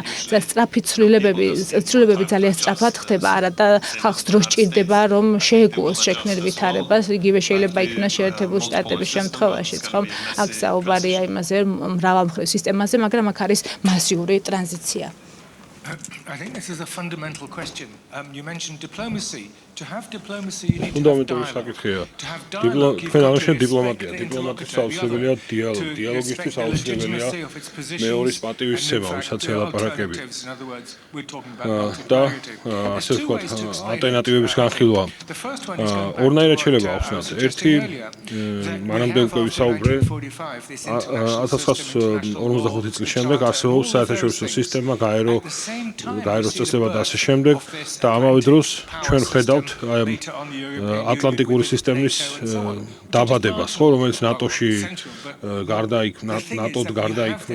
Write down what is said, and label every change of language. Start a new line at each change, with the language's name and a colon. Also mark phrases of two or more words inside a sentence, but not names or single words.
Georgian: სწრაფი ცვლილებები ძალიან სწრაფად ხდება, არა და ხალხს დრო სჭირდება, რომ შეეგუოს შექმნილ ვითარებას, იგივე შეიძლება იქნას შეერთებული შტატების შემთხვევაშიც, ხომ? აქ საუბარია იმაზე, მრავალმხრივ სისტემაზე, მაგრამ აქ არის მასიური ტრანზიცია.
English: I think this is a fundamental question. You mentioned diplomacy. To have diplomacy, you need
Georgian: ფუნდამენტური საკითხია. თქვენ აღნიშნეთ დიპლომატია. დიპლომატიის აუცილებელია დიალოგი. დიალოგისთვის აუცილებელია მეორის პატივისცემა, ვისაც ელაპარაკებით. და ასე ვთქვათ, ალტერნატივების განხილვა. ორნაირად შეიძლება ახსნათ. ერთი მანამდე უკვე ვისაუბრე 1945 წლის შემდეგ არსებობს საერთაშორისო სისტემა, გაეროს წესდება და ასე შემდეგ და ამავე დროს ჩვენ ხედავთ ატლანტიკური სისტემის დაბადებას, ხო, რომელიც ნატოში ნატოდ გარდაიქმნა.